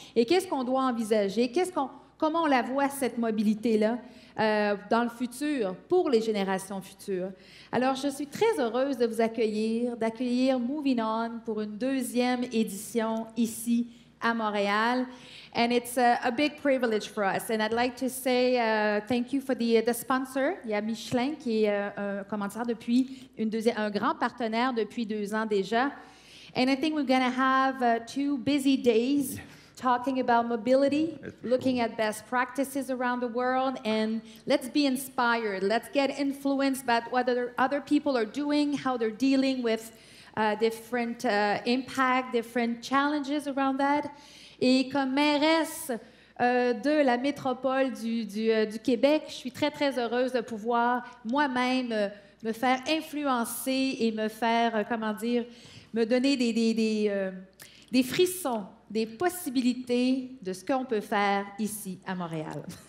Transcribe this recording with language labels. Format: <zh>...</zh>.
<fr>Et qu'est-ce qu'on doit envisager? Comment on la voit, cette mobilité-là? Dans le futur, pour les générations futures. Alors, je suis très heureuse de vous d'accueillir Moving On pour une deuxième édition ici à Montréal.</fr> <en>And it's a big privilege for us. And I'd like to say thank you for the sponsor.</en> <fr>Il y a Michelin qui est un commanditaire depuis un grand partenaire depuis 2 ans déjà.</fr> <en>And I think we're going to have 2 busy days talking about mobility, looking at best practices around the world, and let's be inspired. Let's get influenced by what other people are doing, how they're dealing with different impact, different challenges around that.</en> <fr>Et comme mairesse de la métropole du Québec, je suis très, très heureuse de pouvoir moi-même me faire influencer et me faire, me donner des frissons, des possibilités de ce qu'on peut faire ici à Montréal.</fr>